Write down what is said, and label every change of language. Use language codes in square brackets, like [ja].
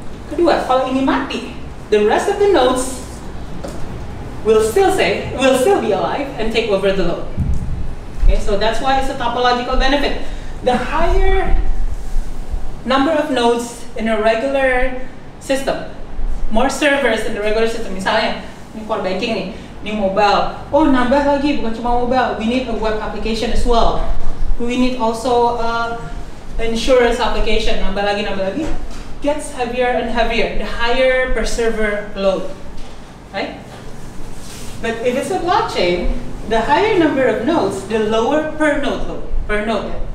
[id] Kedua, kalau ini mati, [en] the rest of the nodes will still be alive and take over the load. Okay, so that's why it's a topological benefit. The higher number of nodes in a regular system, more servers in the regular system. [id] Misalnya, ini core banking nih, ini mobile. Oh, nambah lagi, bukan cuma mobile. [en] We need a web application as well. We need also insurance application. [id] Nambah lagi. [en] Gets heavier and heavier. The higher per server load, right? But if it's a blockchain, the higher number of nodes, the lower per node load. Per node.